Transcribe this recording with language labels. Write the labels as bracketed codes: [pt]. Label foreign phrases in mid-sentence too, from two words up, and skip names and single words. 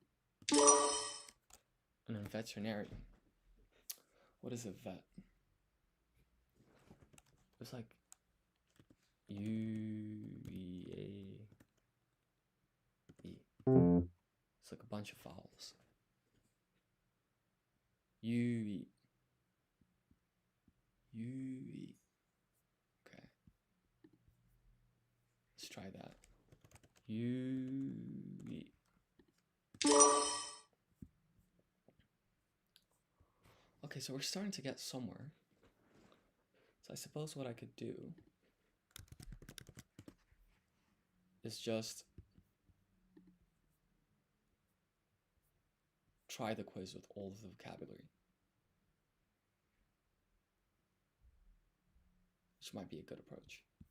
[en] And then veterinarian. What is a vet? It's like U-E-A-E. It's like a bunch of vowels. U-E. U-E. Okay. Let's try that. U-E. Okay, so we're starting to get somewhere. So I suppose what I could do is just try the quiz with all of the vocabulary, which might be a good approach.